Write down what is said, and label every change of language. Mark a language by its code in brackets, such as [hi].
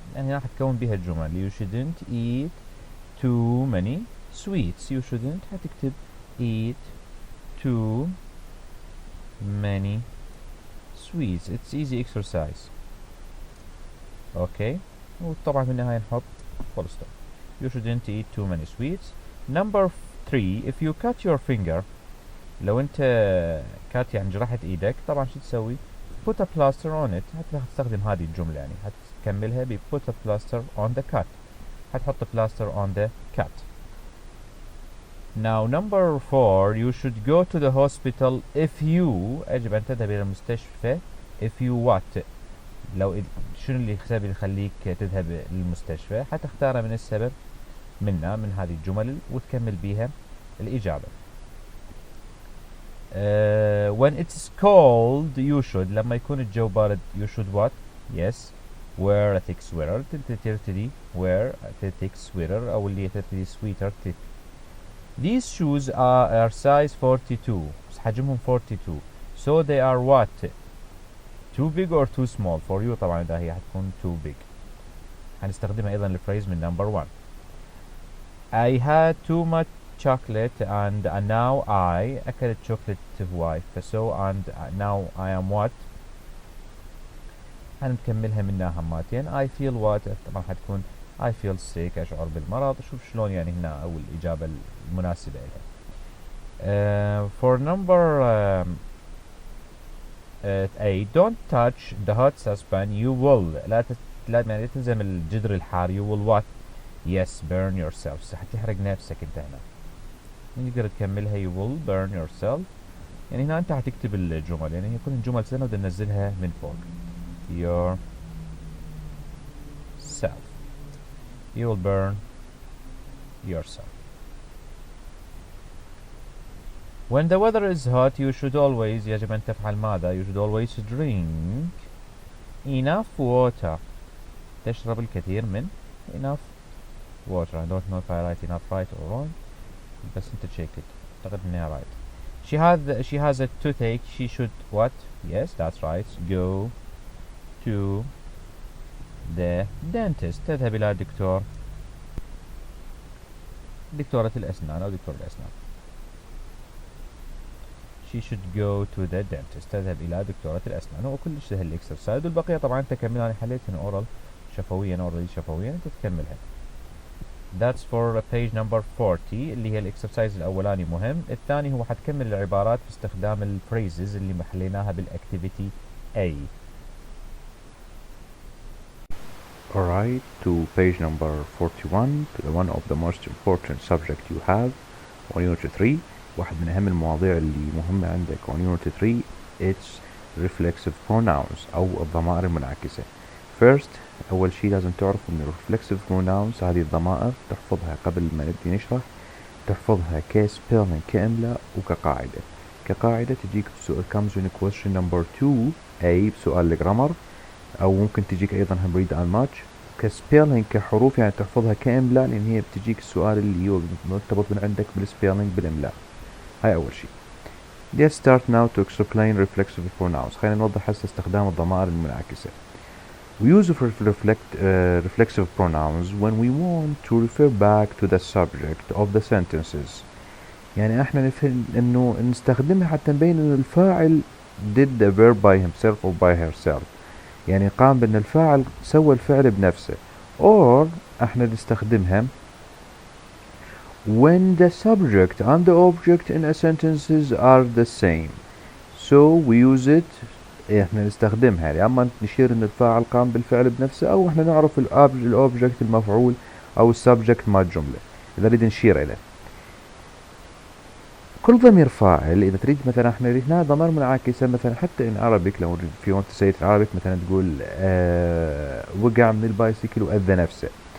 [ar] يعني راح تكون بها الجمل [en] you shouldn't eat too many sweets. you shouldn't [ar] حتكتب [en] eat too many sweets. it's easy exercise. [ar] okay وطبعا في النهاية نحط full stop. [en] you shouldn't eat too many sweets. number 3 if you cut your finger. [ar] لو انت cut يعني جرحت ايدك طبعا شو تسوي [en] put a plaster on it. [ar] هتستخدم هذه الجملة يعني هتكملها ب [en] put a plaster on the cut. [ar] هتحط [en] plaster on the cut. now number 4 you should go to the hospital if you. [ar] يجب أن تذهب إلى المستشفى [en] if you what. [ar] لو شنو اللي السبب اللي يخليك تذهب للمستشفى حتختارها من السبب من هذه الجمل وتكمل بيها الإجابة. [en] when it's cold you should. [ar] لما يكون الجو بارد [en] you should what. yes wear a thick sweater. [ar] ترتدي [en] wear a thick sweater [ar] أو اللي ترتدي [en] sweater thick. these shoes are size 42. [ar] حجمهم [en] 42 so they are what too big or too small for you. [ar] طبعا إذا هي حتكون [en] too big [ar] هنستخدمها أيضا الفريز من [en] number 1 I had too much chocolate and now I [ar] أكلت [en] chocolate هواي so and now I am what. [ar] هنكملها منها هماتين [en] I feel what. [ar] طبعا حتكون [en] I feel sick [ar] أشعر بالمرض. شوف شلون يعني هنا أو الإجابة المناسبة لها. [en] for number A don't touch the hot saucepan you will [ar] لا تلزم الجدر الحار [en] you will what yes burn yourself [ar] حتحرق نفسك انت هنا. نقدر تكملها [en] you will burn yourself. [ar] يعني هنا انت حتكتب الجمل يعني هي كل الجمل سنة بدنا ننزلها من فوق [en] yourself you will burn yourself. When the weather is hot you should always [ar] يجب أن تفعل ماذا [en] you should always drink enough water [ar] تشرب الكثير من [en] enough water. I don't know if I write enough right or wrong [ar] بس انت [en] check it. [ar] أعتقد إنها right. [en] She has a toothache she should what yes that's right go to the dentist [ar] تذهب إلى دكتورة الأسنان أو دكتور الأسنان. [en] She should go to the dentist [ar] تذهب إلى دكتورة الأسنان. هو كلش سهل الإكسرسايز والبقية طبعا أنت كملها. أنا حليتهن أورال شفويا أنت تكملها. [en] That's for page number 40 [ar] اللي هي الإكسرسايز الأولاني مهم. الثاني هو حتكمل العبارات باستخدام الفريزز اللي محليناها بالأكتيفيتي A. [en] Alright, to page number 41, one of the most important subject you have on Unit 3. [ar] واحد من أهم المواضيع اللي مهمة عندك [en] on Unit 3 it's reflexive pronouns [ar] أو الضمائر المنعكسة. First أول شيء لازم تعرف إن reflexive pronouns هذه الضمائر تحفظها قبل ما نبدي نشرح. تحفظها كسبيلنج كإملاء وكقاعدة. كقاعدة تجيك بسؤال [en] comes in question number 2 A [ar] بسؤال الجرامر أو ممكن تجيك أيضا [en] read and match. [ar] كسبيلنج كحروف يعني تحفظها كإملاء لأن هي بتجيك السؤال اللي هو مرتبط من عندك بالسبيلنج بالإملاء. هاي أول شيء. [en] Let's start now to explain reflexive pronouns. [ar] خلينا نوضح هسه استخدام الضمائر المنعكسة. [en] We use reflexive pronouns when we want to refer back to the subject of the sentences. [ar] يعني احنا نفهم انه نستخدمها حتى نبين انه الفاعل [en] did the verb by himself or by herself. [ar] يعني قام بان الفاعل سوى الفعل بنفسه. [en] Or [ar] احنا نستخدمها [en] when the subject and the object in a sentences are the same. So we use it [ar] احنا نستخدمها يا اما نشير ان الفاعل قام بالفعل بنفسه او احنا نعرف الاوبجكت المفعول او السبجكت مال الجملة اذا نريد نشير اليه. كل ضمير فاعل اذا تريد مثلا احنا هنا ضمير منعكسة مثلا حتى [en] in Arabic [ar] لو في [en] want to say it in Arabic [ar] مثلا تقول وقع من البايسيكل وأذى نفسه.